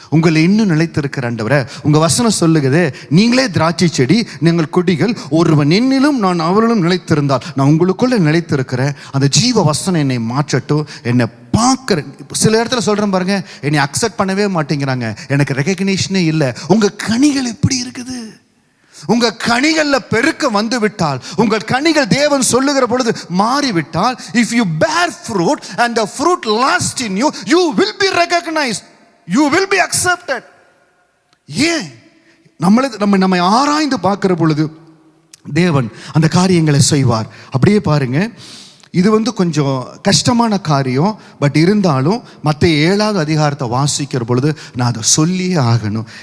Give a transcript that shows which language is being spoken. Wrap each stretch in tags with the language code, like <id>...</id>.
<ta>உங்களை இன்னும் நிலைத்திருக்கிற ஆண்டவரே, உங்க வசனம் சொல்லுகிறது, நீங்களே திராட்சை செடி, நீங்கள் கொடிகள், ஒருவன் என்னிலும் நான் அவரிலும் நிலைத்திருந்தால் நான் உங்களுக்குள்ள நிலைத்திருக்கிறேன். அந்த ஜீவ வசனம் என்னை மாற்றட்டும். என்னை பார்க்குறேன். சில இடத்துல சொல்றேன் பாருங்க, என்னை அக்செப்ட் பண்ணவே மாட்டேங்கிறாங்க, எனக்கு ரெகக்னிஷனே இல்லை. உங்க கனிகள் எப்படி இருக்குது? உங்க கனிகள்ல பெருக்க வந்து விட்டால், உங்கள் கனிகள் தேவன் சொல்லுகிற பொழுது மாறிவிட்டால்,</ta> <en>if you bear fruit and the fruit lasts in you, you will be recognized, you will be accepted.</en> <ta>ஏன் நம்மை ஆராய்ந்து பார்க்கிற பொழுது தேவன் அந்த காரியங்களை செய்வார். அப்படியே பாருங்க, இது கொஞ்சம் கஷ்டமான காரியம். பட் இருந்தாலும் மத்தேயு 7வது அதிகாரத்தை வாசிக்கிற பொழுது நான் அதை சொல்லியே ஆகணும்.</ta>